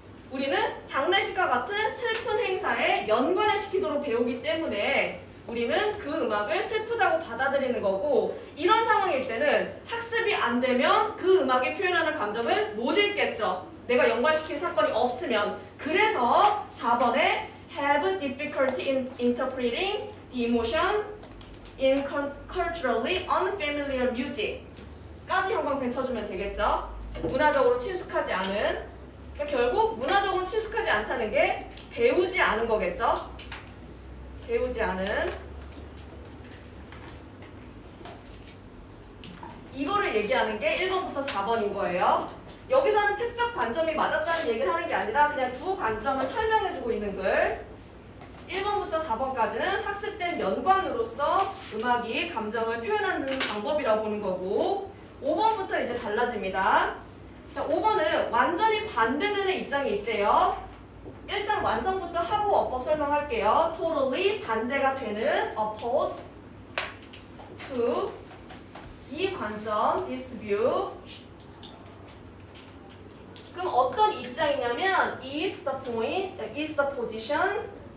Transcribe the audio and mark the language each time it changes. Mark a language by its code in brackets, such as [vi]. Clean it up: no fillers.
[ko] 우리는 장례식과 같은 슬픈 행사에 연관을 시키도록 배우기 때문에 우리는 그 음악을 슬프다고 받아들이는 거고 이런 상황일 때는 학습이 안 되면 그 음악이 표현하는 감정을 못 읽겠죠. 내가 연관시킨 사건이 없으면. 그래서 4번에 [en] have difficulty in interpreting the emotion in culturally unfamiliar music [ko] 까지 형광펜 쳐주면 되겠죠. 문화적으로 친숙하지 않은 그러니까 결국 문화적으로 친숙하지 않다는 게 배우지 않은 거겠죠. 배우지 않은 이거를 얘기하는 게 1번부터 4번인 거예요. 여기서는 특정 관점이 맞았다는 얘기를 하는 게 아니라 그냥 두 관점을 설명해주고 있는 글. 1번부터 4번까지는 학습된 연관으로서 음악이 감정을 표현하는 방법이라고 보는 거고 5번부터 이제 달라집니다. 자, 5번은 완전히 반대되는 입장이 있대요. 일단 완성부터 하고 어법 설명할게요. [en] Totally [ko] 반대가 되는 [en] opposed to [ko] 이 관점 [en] this view. [ko] 그럼 어떤 입장이냐면 [en] is the point, is the position.